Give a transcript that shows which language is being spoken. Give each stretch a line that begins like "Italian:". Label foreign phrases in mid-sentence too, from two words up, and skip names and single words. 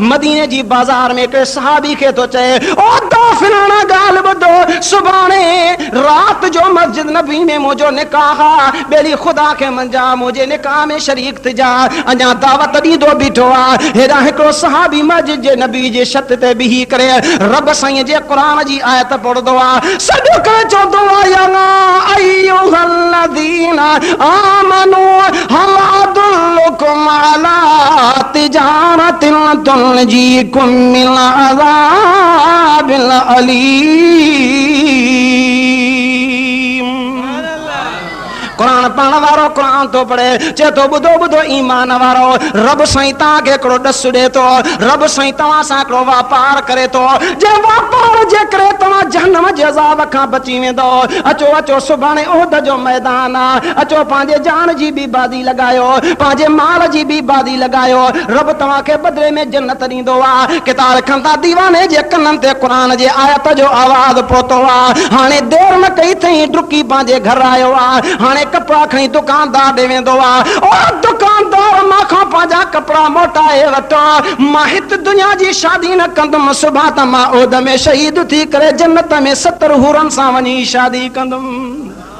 Sindhi: मदीने जी बाज़ार में हिकिड़े सहाबी खे थो चए, ओ दोफिलाना ॻाल्हि ॿुधो, सुभाणे राति जो मस्जिद नबी में मुंहिंजो निकाह आहे, ॿेड़ी ख़ुदा खे मंझा मुंहिंजे निकाह में शरीक थिजा, अञा दावत ॾींदो बीठो आहे। हेॾा हिकिड़ो सहाबी मस्जिद जे नबी जे छत ते बीही करे रब साईं जे क़ुरान जी आयत पढ़ंदो आहे, सॾु करे चवंदो आहे
Arabic: يا أيها الذين آمنوا هل أدلكم على تجارة تنجيكم من عذاب أليم.
Sindhi: कुरान पढ़ण वारो कुरान तो पढ़े, चे तो ॿुधो ॿुधो ईमान वारो, रब साईं तव्हांखे हिकिड़ो ॾसु ॾे थो, रब साईं तव्हां सां हिकिड़ो वापार करे थो, जे वापार जे करे तव्हां जहन्नम जे अज़ाब खां बची वेंदो। अचो अचो सुभाणे उहद जो मैदान आहे, अचो पंहिंजे जान जी बि बादी लॻायो, पंहिंजे माल जी बि बादी लॻायो, रब तव्हांखे बदिले में जन्नत ॾींदो आहे। किताल खंदा दीवाने जे कननि ते क़ुरान जे आयत जो आवाज़ पहुतो आहे। हाणे देर न कई अथई, डुकी पंहिंजे घर आयो आहे। हाणे कपड़ा खणी दुकानदार ॾे वेंदो आहे, ओ दुकानदार मां पंहिंजा कपड़ा मोटाए वठो, मां हिते दुनिया जी शादी न कंदुमि, सुभाणे त मां उहद में शहीद थी करे जन्नत में 70 हूरनि सां वञी शादी कंदुमि।